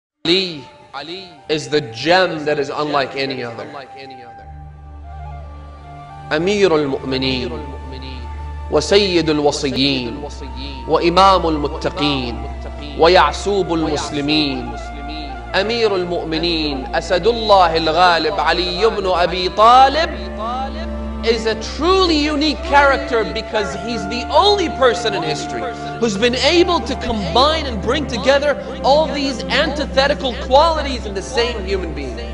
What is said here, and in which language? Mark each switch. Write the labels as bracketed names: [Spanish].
[English] Ali is the gem that is unlike any other. [Arabic] اميرالمؤمنين وسيد الوصيين وامام المتقين ويعسوب المسلمين. اميرالمؤمنين اسد الله الغالب علي بن ابي طالب [English] is a truly unique character because he's the only person in history who's been able to combine and bring together all these antithetical qualities in the same human being.